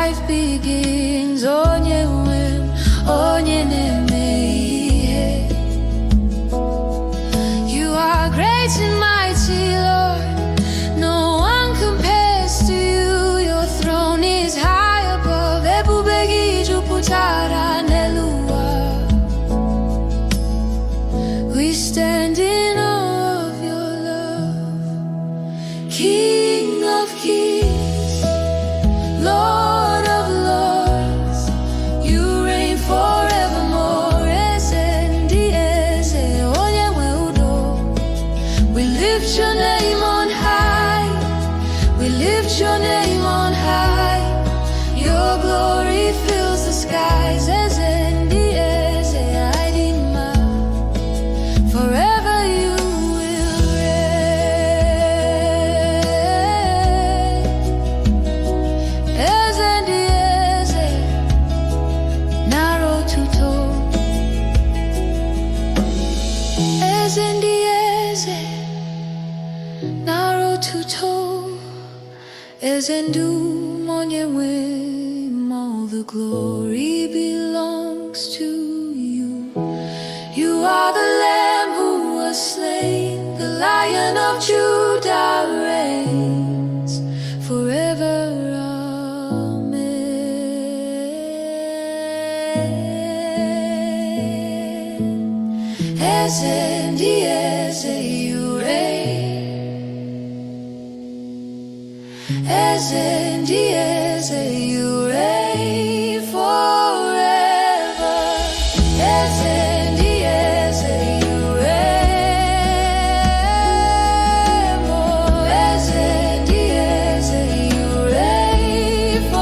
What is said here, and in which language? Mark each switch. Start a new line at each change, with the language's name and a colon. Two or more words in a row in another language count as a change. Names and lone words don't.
English: begins.
Igbo: Onye nwe, onye na-eme ihe.
English: You are great and mighty, Lord. No one compares to you. Your throne is high above.
Igbo: Ebube gị jupụtara n'eluwa.
English: We stand in awe of your love, King of kings, Lord of lords. You reign forevermore.
Igbo: Eze ndị eze, onye nwe udo.
English: We lift your name on high. We lift your name on high. Your glory fills the skies.
Igbo: Eze ndị eze, Idima.
English: Forever you will reign.
Igbo: Eze ndị eze, nara otuto. Eze ndị eze, nara otuto. Eze ndum onye nwe m,
English: all the glory belongs to you. You are the Lamb who was slain, the Lion of Judah reigns forever. Amen.
Igbo: Eze ndị eze,
English: you reign.
Igbo: Eze ndị eze,
English: you reign forever.
Igbo: Eze ndị eze,
English: you reign more.
Igbo: Eze ndị eze,
English: you reign